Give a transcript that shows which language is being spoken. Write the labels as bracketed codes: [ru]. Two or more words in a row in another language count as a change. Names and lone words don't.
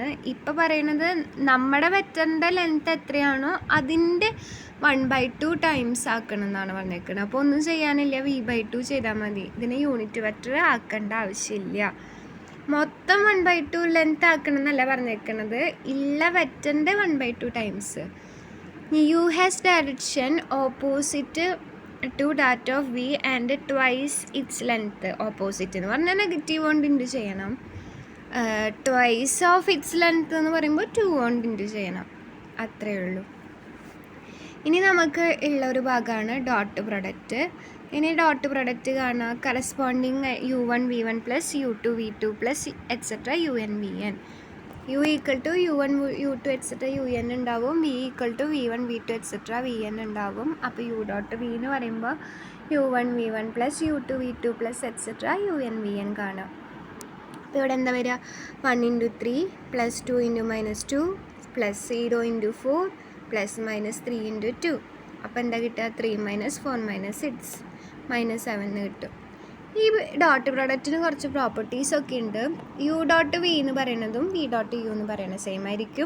[ml] ഇപ്പോൾ പറയണത് നമ്മുടെ വെക്റ്ററിൻ്റെ ലെങ്ത്ത് എത്രയാണോ അതിൻ്റെ 1/2 ടൈംസ് ആക്കണം എന്നാണ് പറഞ്ഞേക്കുന്നത്. അപ്പോൾ ഒന്നും ചെയ്യാനില്ല, v/2 ചെയ്താൽ മതി. ഇതിന് യൂണിറ്റ് വെക്റ്റർ ആക്കേണ്ട ആവശ്യമില്ല. മൊത്തം 1/2 ലെങ്ത്ത് ആക്കണം എന്നല്ല പറഞ്ഞേക്കുന്നത്, ഉള്ള വെക്റ്ററിൻ്റെ 1/2 ടൈംസ്. [en] u has direction opposite to that of v and twice its length. [ml] ഓപ്പോസിറ്റ് എന്ന് പറഞ്ഞാൽ നെഗറ്റീവ് കൊണ്ട് ഇൻറ്റു ചെയ്യണം. [en] twice of its length [ml] എന്ന് പറയുമ്പോൾ 2 കൊണ്ട് ഇൻറ്റു ചെയ്യണം. അത്രയേ ഉള്ളൂ. ഇനി നമുക്ക് ഉള്ള ഒരു ഭാഗമാണ് [en] dot product. [ml] ഇനി [en] dot product [ml] കാണാം. കറസ്പോണ്ടിങ് u1 v1 + u2 v2 + എക്സെട്ര un vn. u [en] equal to [ml] u1 u2 എക്സെട്ര un ഉണ്ടാവും. v [en] equal to [ml] v1 v2 എക്സെട്ര vn ഉണ്ടാവും. അപ്പോൾ u ഡോട്ട് v എന്ന് പറയുമ്പോൾ u1 v1 + u2 v2 + എക്സെട്ര un vn കാണാം. അപ്പോൾ ഇവിടെ എന്താ വരിക? 1 × 3 + 2 × -2 + 0 × 4 + -3 × 2. അപ്പോൾ എന്താ കിട്ടുക? 3 - 4 - 6 -7 കിട്ടും. ഈ [en] dot productിന് [ml] കുറച്ച് പ്രോപ്പർട്ടീസൊക്കെ ഉണ്ട്. [en] u dot v [ml] എന്ന് പറയുന്നതും [en] v dot u [ml] എന്ന് പറയുന്നത് സെയിം ആയിരിക്കും.